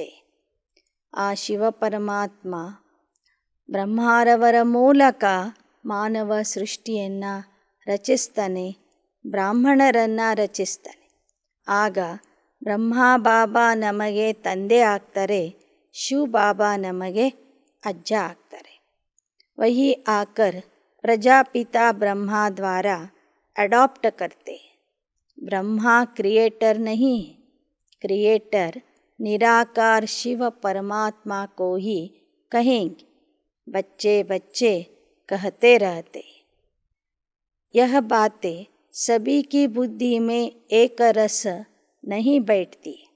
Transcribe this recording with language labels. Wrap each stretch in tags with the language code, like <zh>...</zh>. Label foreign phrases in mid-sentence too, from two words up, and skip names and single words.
<kn>ಆ ಶಿವ ಪರಮಾತ್ಮ ಬ್ರಹ್ಮರವರ ಮೂಲಕ ಮಾನವ ಸೃಷ್ಟಿಯನ್ನು ರಚಿಸ್ತಾನೆ, ಬ್ರಾಹ್ಮಣರನ್ನು ರಚಿಸ್ತಾನೆ. ಆಗ ಬ್ರಹ್ಮ ಬಾಬಾ ನಮಗೆ ತಂದೆ ಆಗ್ತಾರೆ, ಶಿವ ಬಾಬಾ ನಮಗೆ ಅಜ್ಜ ಆಗ್ತಾರೆ.</kn> <hi>वही आकर प्रजापिता ब्रह्मा द्वारा अडॉप्ट करते. ब्रह्मा क्रिएटर नहीं, क्रिएटर निराकार शिव परमात्मा को ही कहेंगे. बच्चे बच्चे कहते रहते. यह बातें सभी की बुद्धि में एक रस नहीं बैठती.</hi>